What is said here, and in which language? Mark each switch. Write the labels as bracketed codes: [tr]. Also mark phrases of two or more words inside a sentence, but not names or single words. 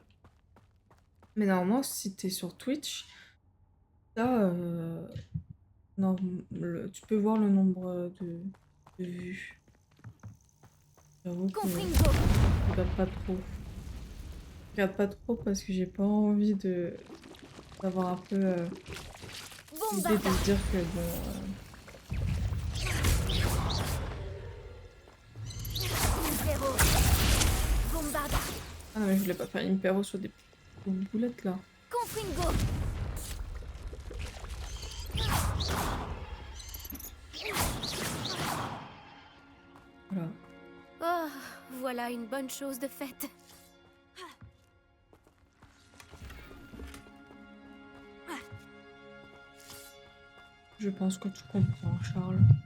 [fr] Mais normalement, si t'es sur Twitch, là, non, tu peux voir le nombre de vues. J'avoue que Confringo. je regarde pas trop. Je regarde pas trop parce que j'ai pas envie d'avoir un peu l'idée de se dire que bon. Impero. Bombarda. Ah non, mais je voulais pas faire Impero sur des petites boulettes là. Confringo. Voilà. Oh, voilà une bonne chose de faite. Je pense que tu comprends, Charles.